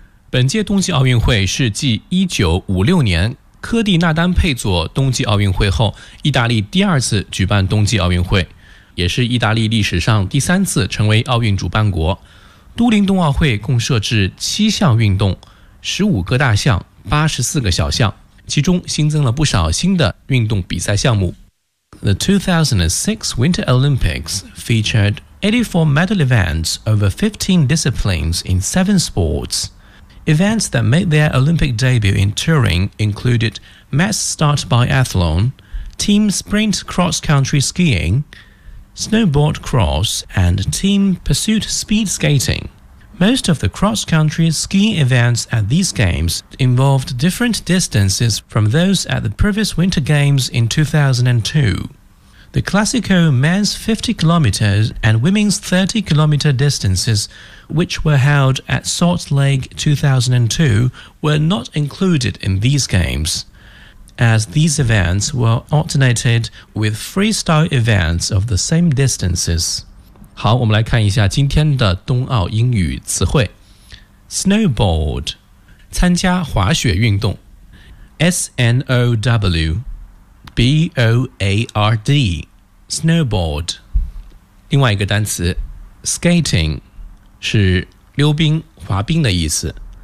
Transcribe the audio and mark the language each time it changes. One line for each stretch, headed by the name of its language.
Chinese: 本届冬季奥运会是继1956年科蒂纳丹佩佐冬季奥运会后意大利第二次举办冬季奥运会，也是意大利历史上第三次成为奥运主办国。都灵冬奥会共设置7项运动，15个大项，84个小项，其中新增了不少新的运动比赛项目。
English: The 2006 Winter Olympics featured 84 medal events over 15 disciplines in 7 sports. Events that made their Olympic debut in Turin included mass start biathlon, team sprint cross-country skiing,snowboard cross and team pursuit speed skating. Most of the cross-country ski events at these games involved different distances from those at the previous Winter Games in 2002. The Classico men's 50 kilometers and women's 30 kilometer distances, which were held at Salt Lake 2002, were not included in these games. As these events were alternated with freestyle events of the same distances.
Chinese: 好，我们来看一下今天的冬奥英语词汇。 Snowboard, 参加滑雪运动。
English: S-N-O-W-B-O-A-R-D, snowboard.
Chinese: 另外一个单词 ,skating, 是溜冰、滑冰的意思。